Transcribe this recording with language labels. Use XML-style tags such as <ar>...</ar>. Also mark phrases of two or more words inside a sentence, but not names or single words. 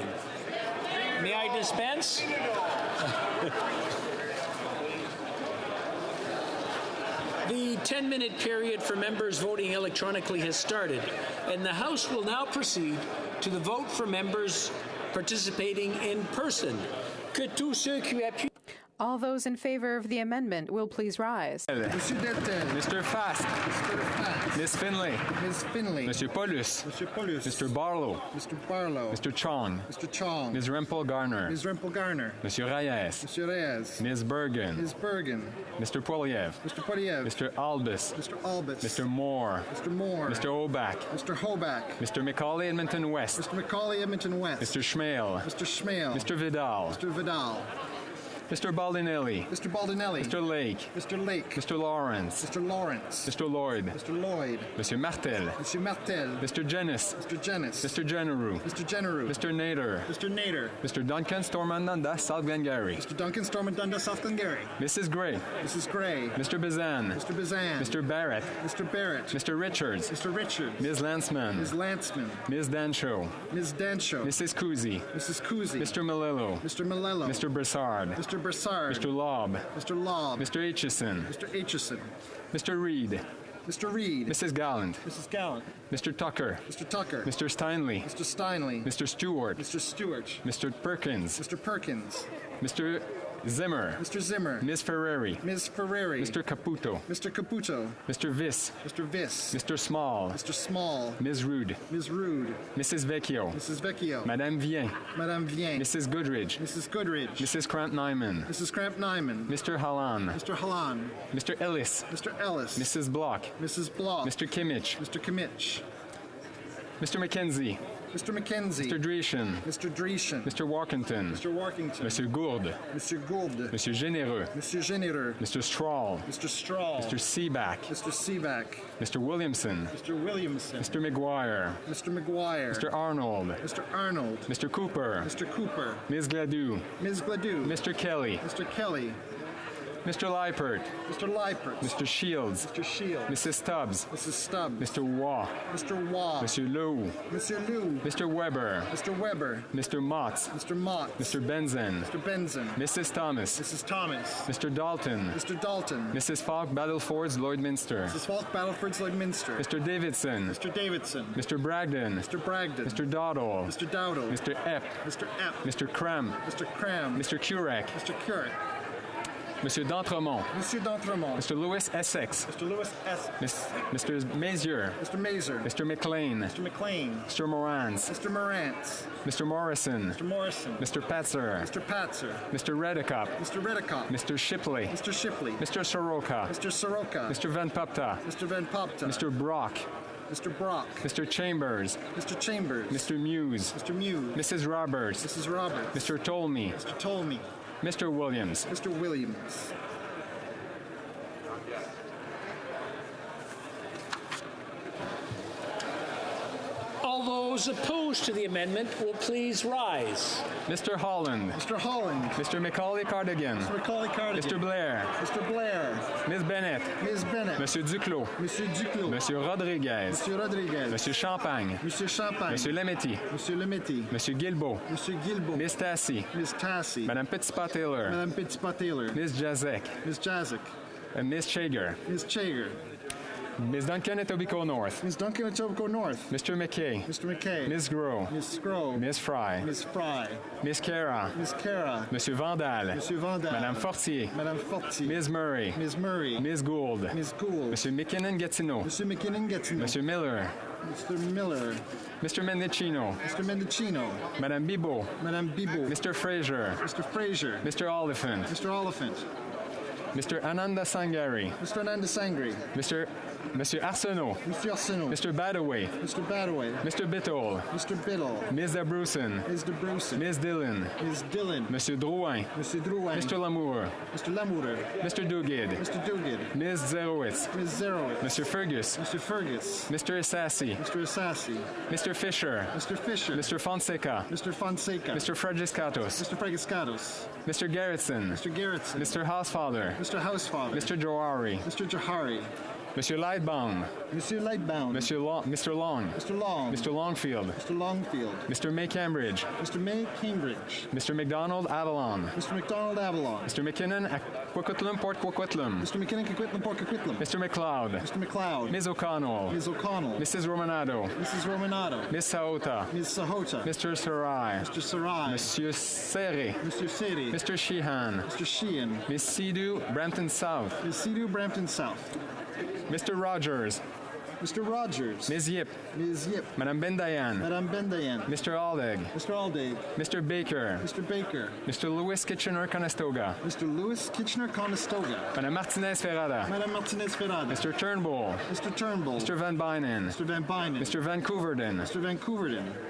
<en>May I dispense? The 10-minute period for members voting electronically has started, and the House will now proceed to the vote for members participating in person.</en> <fr>Que tous ceux qui appuient.</fr> <en>All those in favor of the amendment will please rise.</en> <fr>Monsieur Deltel.</fr> <en>Mr. Fast. Mr. Fast. Ms. Finlay. Ms. Finlay.</en> <fr>Monsieur Paulus. Monsieur Paulus.</fr> <en>Mr. Barlow. Mr. Barlow. Mr. Chong. Mr. Chong. Ms. Rempel Garner. Ms. Rempel Garner.</en> <fr>Monsieur Reyes. Monsieur Reyes.</fr> <en>Ms. Bergen. Ms. Bergen. Mr. Poiliev. Mr. Poiliev. Mr. Albus. Mr. Albus. Mr. Moore. Mr. Moore. Mr. Oback. Mr. Hoback. Mr. Macaulay Edmonton West. Mr. Macaulay Edmonton West. Mr. Schmale. Mr. Schmale. Mr. Vidal. Mr. Vidal. Mr. Baldinelli. Mr. Baldinelli. Mr. Lake. Mr. Lake. Mr. Lawrence. Mr. Lawrence. Mr. Lloyd. Mr. Lloyd.</en> <fr>Monsieur Martel. Monsieur Martel.</fr> <en>Mr. Jennis. Mr. Jennis. Mr. Generou. Mr. Generou. Mr. Nader. Mr. Nader. Mr. Duncan Stormandanda, South Glengarry. Mr. Duncan Stormandanda, South Glengarry. Mrs. Gray. Mrs. Gray. Mr. Bazan. Mr. Bazan. Mr. Barrett. Mr. Barrett. Mr. Richards. Mr. Richards. Ms. Lanceman. Ms. Lanceman. Ms. Dancho. Ms. Dancho. Mrs. Kuzi. Mrs. Kuzi. Mr. Malillo. Mr. Malillo. Mr. Broussard. Mr. Broussard. Mr. Lobb. Mr. Lobb. Mr. Aitchison. Mr. Aitchison. Mr. Reed. Mr. Reed. Mrs. Gallant. Mrs. Gallant. Mr. Tucker. Mr. Tucker. Mr. Steinley. Mr. Steinley. Mr. Stewart. Mr. Stewart. Mr. Perkins. Mr. Perkins. Mr. Zimmer. Mr. Zimmer. Ms. Ferreri. Ms. Ferreri. Mr. Caputo. Mr. Caputo. Mr. Viss. Mr. Viss. Mr. Small. Mr. Small. Ms. Rude. Ms. Rude. Mrs. Vecchio. Mrs. Vecchio.</en> <fr>Madame Vien. Madame Vien.</fr> <en>Mrs. Goodridge. Mrs. Goodridge. Mrs. Cramp-Nyman. Mrs. Cramp-Nyman. Mr. Hallan. Mr. Hallan. Mr. Ellis. Mr. Ellis. Mrs. Block. Mrs. Block. Mr. Kimmich. Mr. Kimmich. Mr. McKenzie. Mr. McKenzie. Mr. Dreeshen. Mr. Dreeshen. Mr. Walkington. Mr. Walkington.</en> <fr>Monsieur Gourde. Monsieur Gourde. Monsieur Généreux. Monsieur Généreux.</fr> <en>Mr. Strahl. Mr. Strahl. Mr. Seaback. Mr. Seaback. Mr. Williamson. Mr. Williamson. Mr. McGuire. Mr. McGuire. Mr. Arnold. Mr. Arnold. Mr. Cooper. Mr. Cooper. Ms. Gladue. Ms. Gladue. Mr. Kelly. Mr. Kelly. Mr. Leipert. Mr. Leipert. Mr. Shields. Mr. Shields. Mrs. Stubbs. Mrs. Stubbs. Mr. Waugh. Mr. Waugh.</en> <fr>Monsieur Lou. Monsieur Liu.</fr> <en>Mr. Weber. Mr. Weber. Mr. Motts. Mr. Mott. Mr. Benzen. Mr. Benzen. Mrs. Thomas. Mrs. Thomas. Mr. Dalton. Mr. Dalton. Mrs. Falk Battlefords Lloydminster. Mrs. Falk Battleford's Lloydminster. Mr. Davidson. Mr. Davidson. Mr. Bragdon. Mr. Bragdon. Mr. Dowdle. Mr. Dowdle. Mr. Epp. Mr. Epp. Mr. Cram. Mr. Cram. Mr. Curek. Mr. Curek.</en> <fr>Monsieur d'Entremont. Monsieur d'Entremont.</fr> <en>Mr. Louis Essex. Mr. Louis Essex. Mr. Mazier. Mr. Mazer. Mr. McLean. Mr. McLean. Mr. Morantz. Mr. Morantz. Mr. Morrison. Mr. Morrison. Mr. Patzer. Mr. Patzer. Mr. Redicop. Mr. Redicop. Mr. Shipley. Mr. Shipley. Mr. Soroka. Mr. Soroka. Mr. Van Popta. Mr. Van Popta. Mr. Brock. Mr. Brock. Mr. Chambers. Mr. Chambers. Mr. Muse. Mr. Muse. Mrs. Roberts. Mrs. Roberts. Mr. Tolmie. Mr. Tolmie. Mr. Williams. Mr. Williams. All those opposed to the amendment will please rise. Mr. Holland. Mr. Holland. Mr. Macaulay Cardigan. Mr. Macaulay Cardigan. Mr. Blair. Mr. Blair. Ms. Bennett. Ms. Bennett.</en> <fr>Monsieur Duclos. Monsieur Duclos. Monsieur Rodriguez. Monsieur Rodriguez. Monsieur Champagne. Monsieur Champagne. Monsieur Lemetti. Monsieur Lemetti. Monsieur Guilbeault. Monsieur Guilbeault.</fr> <en>Miss Tassie. Miss Tassie.</en> <fr>Madame Petitpas-Taylor. Madame Petitpas-Taylor.</fr> <en>Miss Jazek. Miss Jazek. Miss Chager. Miss Chager. Ms. Duncan Etobicoke North. Ms. Duncan Etobicoke North. Mr. McKay. Mr. McKay. Ms. Groh. Ms. Groh. Ms. Fry. Ms. Fry. Miss Cara. Miss Cara.</en> <fr>Monsieur Vandal. Monsieur Vandal. Madame Fortier. Madame Fortier.</fr> <en>Ms. Murray. Ms. Murray. Ms. Gould. Ms. Gould.</en> <fr>Monsieur McKinnon Gatineau. Monsieur McKinnon Gatineau. Monsieur Miller.</fr> <en>Mr. Miller. Mr. Mendicino. Mr. Mendicino.</en> <fr>Madame Bibeau. Madame Bibeau.</fr> <en>Mr. Fraser. Mr. Fraser. Mr. Oliphant. Mr. Oliphant. Mr. Ananda Sangari. Mr. Ananda Sangri.</en> <fr>Monsieur Arsenault.</fr> <en>Mr. Arsenault. Mr. Badaway. Mr. Badaway. Mr. Biddle. Mr. Biddle. Ms. Debruson. Ms. Debruson. Ms. Dillon. Ms. Dillon.</en> <fr>Monsieur Drouin.</fr> <en>Mr. Drouin. Mr. Lamour. Mr. Lamour. Mr. Duguid. Mr. Duguid. Ms. Zerowitz. Ms. Zerowitz. Mr. Fergus. Mr. Fergus. Mr. Assassi. Mr. Assassi. Mr. Fisher. Mr. Fisher. Mr. Fonseca. Mr. Fonseca. Mr. Fredriscatos. Mr. Fregiscatos. Mr. Gerritsen. Mr. Gerritsen. Mr. Housefather. Mr. Housefather. Mr. Johari. Mr. Johari.</en> <fr>Monsieur Lightbound. Monsieur Lightbound.</fr> <en>Mr. Long. Mr. Long. Mr. Longfield. Mr. Longfield. Mr. May Cambridge. Mr. May Cambridge. Mr. McDonald Avalon. Mr. McDonald Avalon. Mr. McKinnon Quaquitlam Port Quaquitlam. Mr. McKinnon Coquitlam Port Coquitlam. Mr. McLeod. Mr. McLeod. Ms. O'Connell. Ms. O'Connell. Mrs. Romanado. Mrs. Romanado. Ms. Saota. Ms. Sahota. Mr. Sarai. Mr. Sarai.</en> <fr>Monsieur Seri.</fr> <en>Mr. Seri. Mr. Sheehan. Mr. Sheehan. Miss Sidhu Brampton South. Ms. Sidhu Brampton South. Mr. Rogers. Mr. Rogers. Ms. Yip. Ms. Yip.</en> <fr>Madame Bendayan. Madame Bendayan.</fr> <en>Mr. Aldegg. Mr. Aldegg. Mr. Baker. Mr. Baker. Mr. Louis Kitchener-Conestoga. Mr. Louis Kitchener-Conestoga.</en> <fr>Madame Martinez-Ferrada. Madame Martinez-Ferrada.</fr> <en>Mr. Turnbull. Mr. Turnbull. Mr. Van Bynen. Mr. Van Bynen. Mr. Vancouverden. Mr. Vancouverden.</en>